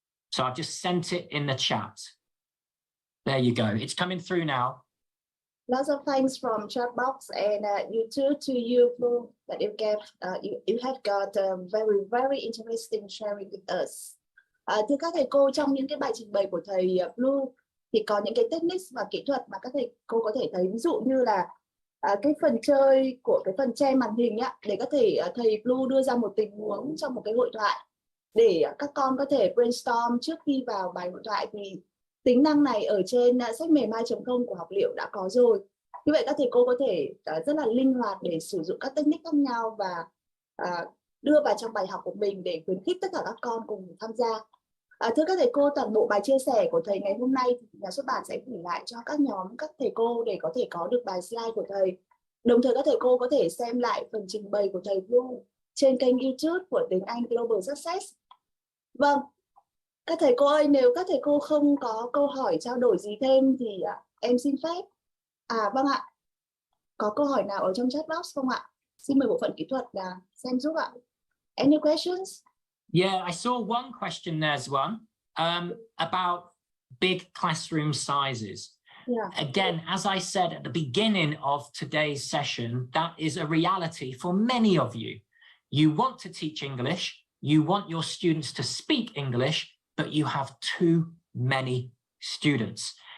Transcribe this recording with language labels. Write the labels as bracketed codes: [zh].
[en] So I've just sent it in the chat. There you go. It's coming through now. Lots of thanks from chat box and YouTube to you, Phương, that you have got very interesting sharing with us. [vi] Thưa các thầy cô, trong những cái bài trình bày của thầy Blue thì có những cái techniques và kỹ thuật mà các thầy cô có thể thấy, ví dụ như là cái phần chơi của cái phần che màn hình á, để có thể thầy Blue đưa ra một tình huống trong một cái hội thoại để các con có thể brainstorm trước khi vào bài hội thoại, thì tính năng này ở trên sách mềm 2.0 của học liệu đã có rồi. Như vậy các thầy cô có thể rất là linh hoạt để sử dụng các technique khác nhau và đưa vào trong bài học của mình để khuyến khích tất cả các con cùng tham gia. Thưa các thầy cô, toàn bộ bài chia sẻ của thầy ngày hôm nay thì nhà xuất bản sẽ gửi lại cho các nhóm các thầy cô để có thể có được bài slide của thầy. Đồng thời các thầy cô có thể xem lại phần trình bày của thầy Blue trên kênh YouTube của Tiếng Anh Global Success. Vâng, các thầy cô ơi, nếu các thầy cô không có câu hỏi trao đổi gì thêm thì em xin phép. Vâng ạ, có câu hỏi nào ở trong chat box không ạ? Xin mời bộ phận kỹ thuật xem giúp ạ. [en] Any questions? Yeah, I saw one question there's one about big classroom sizes. Yeah. Again, as I said at the beginning of today's session, that is a reality for many of you. You want to teach English, you want your students to speak English, but you have too many students.